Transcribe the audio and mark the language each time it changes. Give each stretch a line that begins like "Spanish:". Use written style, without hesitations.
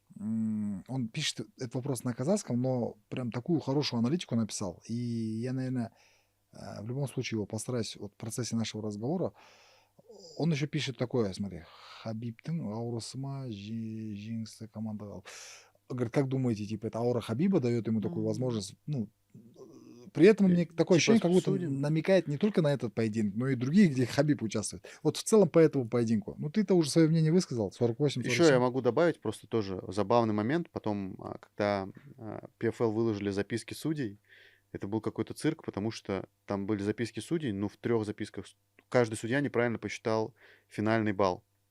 Russian: Он пишет этот вопрос на казахском, но прям такую хорошую аналитику написал. И я, наверное, в любом случае его постараюсь вот в процессе нашего разговора. Он еще пишет такое, смотри.
Kazakh: Хабибтың аурасыма жеңісті команда.
Russian: Говорит, как думаете, типа, это аура Хабиба дает ему такую возможность? Ну, при этом мне такое Типа ощущение, как будто судим. намекает не только на этот поединок, но и другие, где Хабиб участвует. Вот в целом по этому поединку. Ну, ты-то уже свое мнение высказал, 48-47. Еще я могу добавить просто тоже забавный момент. Потом, когда PFL выложили записки судей, это был какой-то цирк, потому что там были записки судей, но в 3 записках каждый судья неправильно посчитал финальный балл.